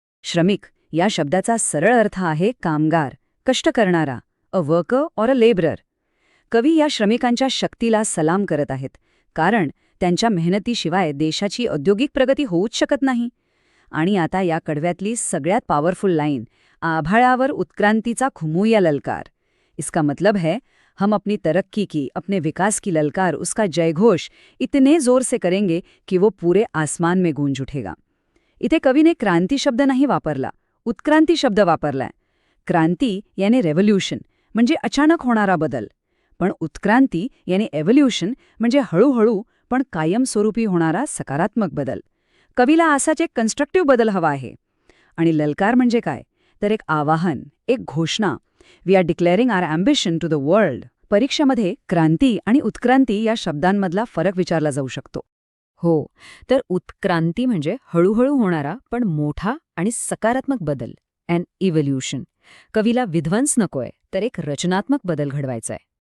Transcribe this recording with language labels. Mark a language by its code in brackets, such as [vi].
[mr] श्रमिक या शब्दाचा सरळ अर्थ आहे कामगार, कष्ट करणारा, [en] A worker or a labourer. [mr] कवी या श्रमिकांच्या शक्तीला सलाम करत आहेत, कारण त्यांच्या मेहनतीशिवाय देशाची औद्योगिक प्रगती होऊच शकत नाही. आणि आता या कडव्यातली सगळ्यात पॉवरफुल लाईन, आभाळावर उत्क्रांतीचा खुमूया ललकार. [hi] इसका मतलब है, हम अपनी तरक्की की, अपने विकास की ललकार, उसका जयघोष इतने जोर से करेंगे कि वो पूरे आसमान में गूंज उठेगा. [mr] इथे कवीने क्रांती शब्द नाही वापरला, उत्क्रांती शब्द वापरलाय. क्रांती याने रेव्होल्यूशन म्हणजे अचानक होणारा बदल, पण उत्क्रांती याने एव्होल्यूशन म्हणजे हळूहळू पण कायमस्वरूपी होणारा सकारात्मक बदल. कवीला असाच एक कन्स्ट्रक्टिव्ह बदल हवा आहे. आणि ललकार म्हणजे काय तर एक आवाहन, एक घोषणा. [en] We are declaring our ambition to the world. [mr] परीक्षेमध्ये क्रांती आणि उत्क्रांती या शब्दांमधला फरक विचारला जाऊ शकतो. हो, तर उत्क्रांती म्हणजे हळूहळू होणारा पण मोठा आणि सकारात्मक बदल, [en] And evolution. [mr] कवीला विध्वंस नकोय, तर एक रचनात्मक बदल घडवायचा आहे.